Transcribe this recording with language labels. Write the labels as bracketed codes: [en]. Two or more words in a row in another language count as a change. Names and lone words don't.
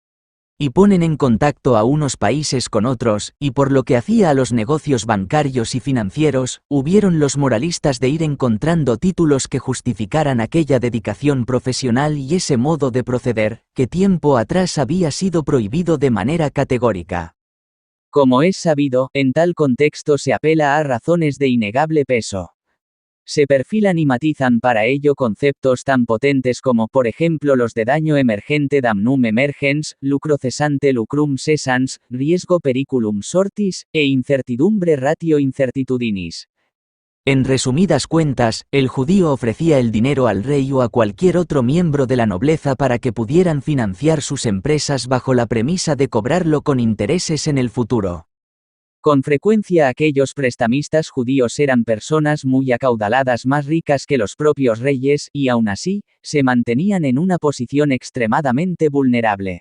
[es] Y ponen en contacto a unos países con otros, y por lo que hacía a los negocios bancarios y financieros, hubieron los moralistas de ir encontrando títulos que justificaran aquella dedicación profesional y ese modo de proceder, que tiempo atrás había sido prohibido de manera categórica. Como es sabido, en tal contexto se apela a razones de innegable peso. Se perfilan y matizan para ello conceptos tan potentes como, por ejemplo, los de daño emergente [la] damnum emergens, [es] lucro cesante [la] lucrum cessans, [es] riesgo [la] periculum sortis, [es] e incertidumbre [la] ratio incertitudinis. [es] En resumidas cuentas, el judío ofrecía el dinero al rey o a cualquier otro miembro de la nobleza para que pudieran financiar sus empresas bajo la premisa de cobrarlo con intereses en el futuro. Con frecuencia aquellos prestamistas judíos eran personas muy acaudaladas, más ricas que los propios reyes, y aún así, se mantenían en una posición extremadamente vulnerable.